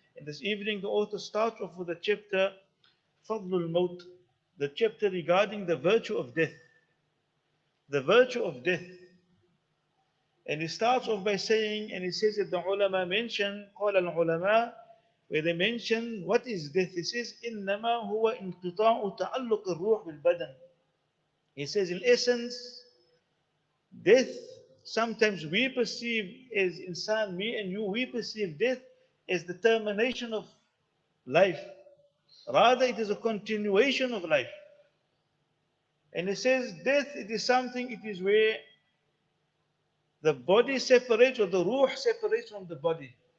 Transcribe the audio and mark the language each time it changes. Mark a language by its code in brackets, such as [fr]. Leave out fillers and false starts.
[en] And this evening the author starts off with the chapter Fadlul Maut, the chapter regarding the virtue of death. The virtue of death. And he starts off by saying, and he says that the ulama mention, [ar] قال العلماء, [en] where they mention what is death. He says, [ar] إنما هو انقطاع تعلق الروح بالبدن. [en] He says, in essence, death, sometimes we perceive as insan, me and you, we perceive death as the termination of life. Rather, it is a continuation of life. And he says, death, it is something, it is where the body separates, or the ruh separates from the body.